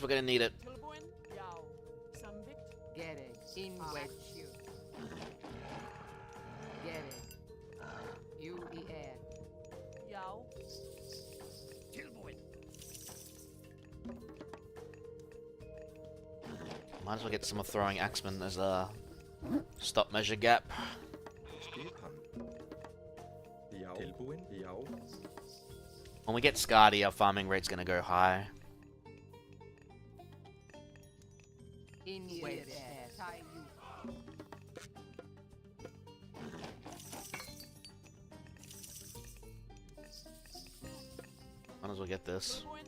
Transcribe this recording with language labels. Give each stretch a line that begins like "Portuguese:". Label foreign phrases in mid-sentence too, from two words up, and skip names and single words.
English: We're gonna need it.
Icelandic: Tilbúin? Já. Samvikt?
English: Get it. In wedge. Get it. U-E-R.
Icelandic: Já. Tilbúin.
English: Might as well get some of throwing axemen as a stop measure gap.
Icelandic: Skipan. Já. Tilbúin? Já.
English: When we get Skadi, our farming rate's gonna go high. In wedge. Might as well get this.